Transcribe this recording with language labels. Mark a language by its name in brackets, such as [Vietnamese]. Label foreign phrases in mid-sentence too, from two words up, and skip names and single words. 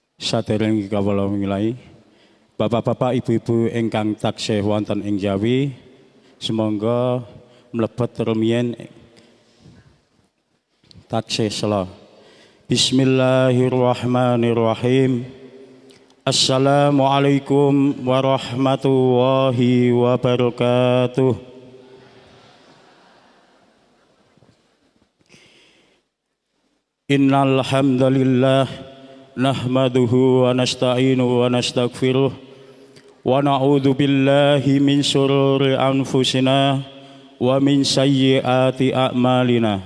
[Javanese] sadereng kawula milai Bapak-bapak, ibu-ibu ingkang taksih wonten ing Jawi, semangga mlebet rumiyin taksih sela. [Arabic] بسم الله الرحمن الرحيم. السلام عليكم ورحمة الله وبركاته. إن الحمد لله نحمده ونستعينه ونستغفره ونعوذ بالله من شرور أنفسنا ومن سيئات أعمالنا.